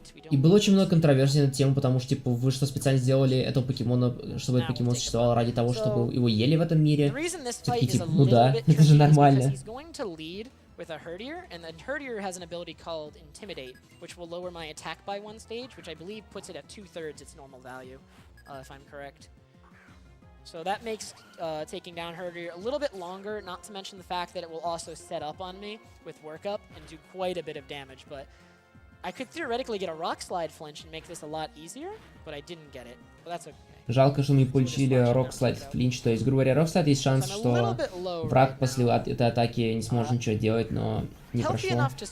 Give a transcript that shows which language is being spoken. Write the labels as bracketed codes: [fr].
[ru] И было очень много контроверсий на эту тему, потому что, типа, вы что, специально сделали этого покемона, чтобы этот покемон существовал ради того, чтобы его ели в этом мире? Все-таки, типа, ну да, это же нормально. [en] With a Herdier, and then Herdier has an ability called Intimidate, which will lower my attack by 1 stage, which I believe puts it at 2/3 its normal value, if I'm correct. So that makes taking down Herdier a little bit longer, not to mention the fact that it will also set up on me with Workup and do quite a bit of damage, but I could theoretically get a Rock Slide flinch and make this a lot easier, but I didn't get it, but that's okay. [ru] Жалко, что мы не получили Rock Slide Flinch, то есть, грубо говоря, Rock Slide есть шанс, что враг после этой атаки не сможет ничего делать, но не прошло.